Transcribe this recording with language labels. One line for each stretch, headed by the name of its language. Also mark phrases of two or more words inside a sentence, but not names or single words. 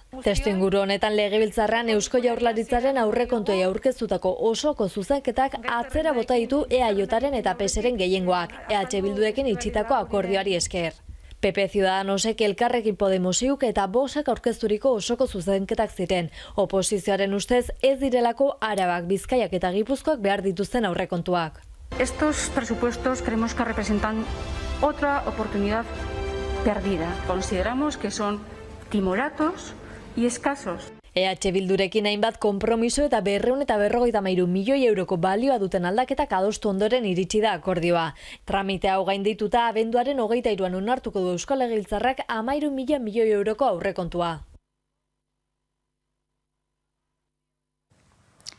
Basque: Testuinguru honetan Legebiltzarrean Eusko Jaurlaritzaren aurrekontuei aurkeztutako osoko zuzenketak atzera bota ditu EAJaren eta PSren gehiengoak, EH Bildurekin itxitako akordioari esker. PP Ciudadanosek Elkarrekin Podemosiuk eta Voxek aurkezturiko osoko zuzenketak ziren. Oposizioaren ustez ez direlako Arabak, Bizkaiak eta Gipuzkoak behar dituzten aurrekontuak.
Spanish: Estos presupuestos creemos que representan otra oportunidad perdida. Consideramos que son timoratos y escasos.
Basque: EH Bildurekin hainbat konpromiso eta 253 milioi euroko balioa duten aldaketak adostu ondoren iritsi da akordioa. Tramitea hau gaindituta abenduaren 23an onartuko du Euskal Legebiltzarrak 13.000 milioi euroko aurrekontua.